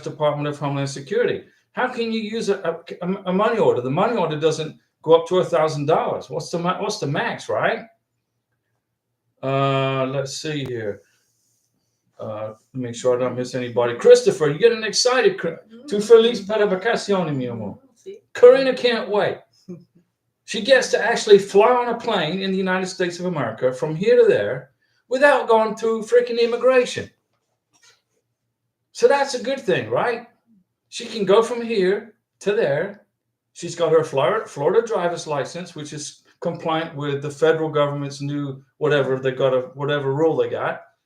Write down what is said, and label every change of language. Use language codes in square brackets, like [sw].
[en] Department of Homeland Security. How can you use a money order? The money order doesn't go up to $1,000. What's the max, right? Let's see here. Make sure I don't miss anybody. Christopher, you're getting excited. [es] Tu feliz para vacaciones, mi amor. [en] Karina can't wait. She gets to actually fly on a plane in the United States of America from here to there without going through freaking immigration. So that's a good thing, right? She can go from here to there. She's got her Florida driver's license, which is compliant with the federal government's new whatever whatever rule they got.